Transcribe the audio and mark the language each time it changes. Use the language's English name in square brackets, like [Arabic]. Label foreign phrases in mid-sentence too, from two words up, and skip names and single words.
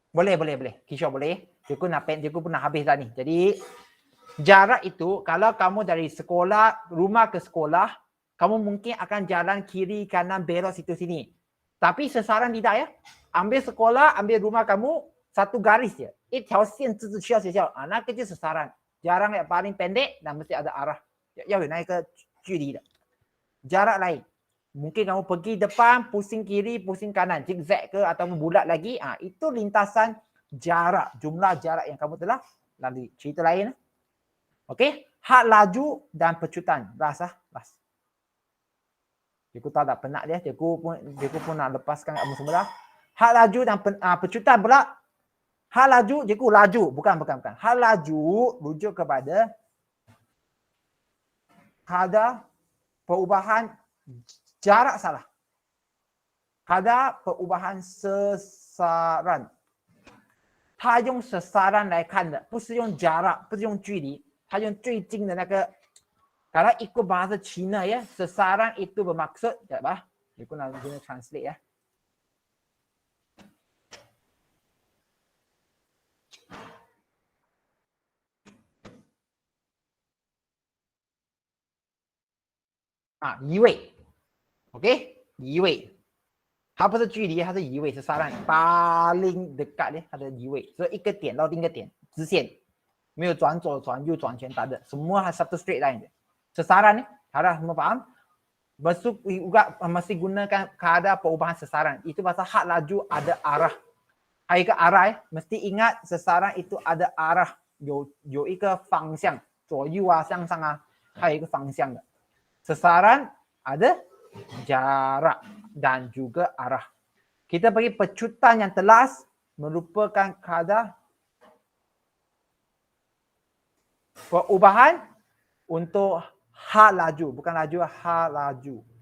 [Malay] Cikgu nak pen, cikgu pun nak habis dah ni. Jadi, Jarak itu kalau kamu dari sekolah, rumah ke sekolah, kamu mungkin akan jalan kiri, kanan, belok situ sini. Tapi sesaran tidak ya. Ambil sekolah, ambil rumah kamu, satu garis je. [Chinese] 一条线直直去到学校啊，那个就是 sesaran. [Malay] Jarak yang paling pendek dan mesti ada arah. [Chinese] 要有那个距离的。 [Malay] Jarak lain. Mungkin kamu pergi depan, pusing kiri, pusing kanan, zigzag ke atau bulat lagi. Itu lintasan jarak, jumlah jarak yang kamu telah lalui. Cerita lain. Okey, had laju dan pecutan. Ras. Cikgu tahu tak penat dia, cikgu pun nak lepaskan kamu semula. Had laju dan pecutan pula. Had laju, cikgu laju, bukan. Had laju rujuk kepada kadar perubahan jarak salah. Kadar perubahan sesaran. [Chinese] 他用sesaran 来看的，不是用jarak，不是用距离，他用最近的那个。 [Malay] Kalau ikut bahasa Cina ya, sesaran itu bermaksud, sekejap bah. Cikgu nak guna translate ya. Yiwei. Okey, yiwei. [Chinese] 它不是距离，它是移位，是 [Malay] saran paling dekat dia ada yiwei. [Chinese] So 一个点到另一个点，直线，没有转左、转右、转前 [Malay] tak ada. Semua satu [English] straight line [Malay] je. Sesaran ni, harap semua faham. Masuk juga mesti gunakan kadar perubahan sesaran. Itu pasal had laju ada arah. Ada ke arah mesti ingat sesaran itu ada arah. [Chinese] 有一个方向，左右向上还有一个方向的。 [Malay] Sesaran ada jarak dan juga arah. Kita bagi pecutan yang telas merupakan kadar perubahan untuk had laju, bukan laju, had laju.